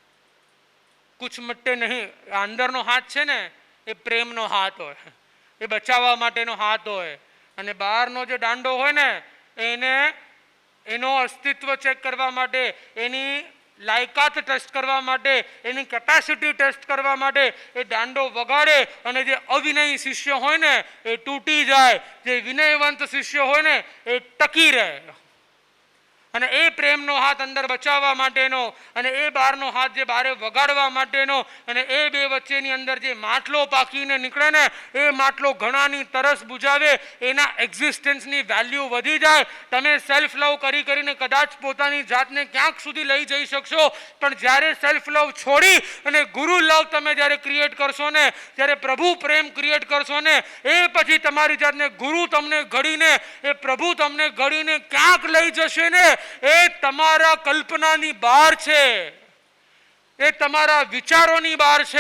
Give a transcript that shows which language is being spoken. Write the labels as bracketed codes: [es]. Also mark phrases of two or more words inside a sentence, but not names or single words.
[hi] कुछ मट्टे नहीं, [gu] અંદર નો હાથ છે ને એ પ્રેમ નો હાથ હોય, એ બચાવા માટે નો હાથ હોય. અને બહાર નો જો દાંડો હોય ને એને એનો અસ્તિત્વ ચેક કરવા માટે, એની લાયકાત ટેસ્ટ કરવા માટે, એની [en] capacity test [gu] કરવા માટે એ દાંડો વગાડે અને જે અવિનયી શિષ્ય હોય ને એ તૂટી જાય, જે વિનયવંત શિષ્ય હોય ને એ ટકી રહે. અને એ પ્રેમનો હાથ અંદર બચાવવા માટેનો અને એ બહારનો હાથ જે બહારે વગાડવા માટેનો અને એ બે વચ્ચેની અંદર જે માટલો પાકીને નીકળે ને એ માટલો ઘણાની તરસ બુજાવે, એના એક્ઝિસ્ટન્સની વેલ્યુ વધી જાય. તમે [en] self love [gu] કરી કરીને કદાચ પોતાની જાતને ક્યાંક સુધી લઈ જઈ શકશો, પણ જ્યારે [en] self love [gu] છોડી અને ગુરુ લવ તમે જ્યારે ક્રિએટ કરશો ને, જ્યારે પ્રભુ પ્રેમ ક્રિએટ કરશો ને, એ પછી તમારી જાતને ગુરુ તમને ઘડીને, એ પ્રભુ તમને ઘડીને ક્યાંક લઈ જશે ને, એ તમારા કલ્પનાની બહાર છે, એ તમારા વિચારોની બહાર છે.